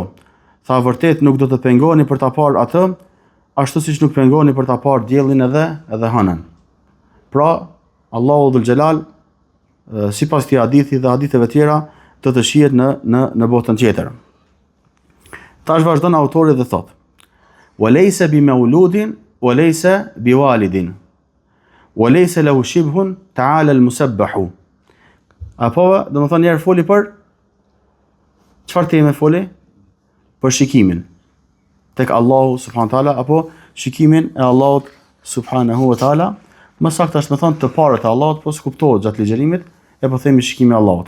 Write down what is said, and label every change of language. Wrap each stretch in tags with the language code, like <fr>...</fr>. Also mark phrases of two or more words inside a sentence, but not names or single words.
<sq>Tha: vërtet nuk do të pengoheni për ta parë atë, ashtu siç nuk pengoheni për ta parë diellin edhe hënën. Pra, Allahu</sq> <ar>ذو الجلال,</ar> <sq>sipas këtij hadithi dhe haditheve tjera, do të shihet në botën tjetër. Tash vazhdon autori dhe thotë:</sq> <ar>"وليس بمولود، وليس بوالد، وليس له شبه، تعالى المسبح."</ar> <sq>Apo, do të thonë njerë foli për çfarë teme foli? Për shikimin tek Allahu</sq> <ar>سبحانه وتعالى,</ar> <sq>apo shikimin e Allahut</sq> <ar>سبحانه وتعالى.</ar> <sq>Më saktë është me thonë të parët e Allahut, po s'kuptohet gjatë ligjërimit, e po themi shikimi i Allahut.</sq>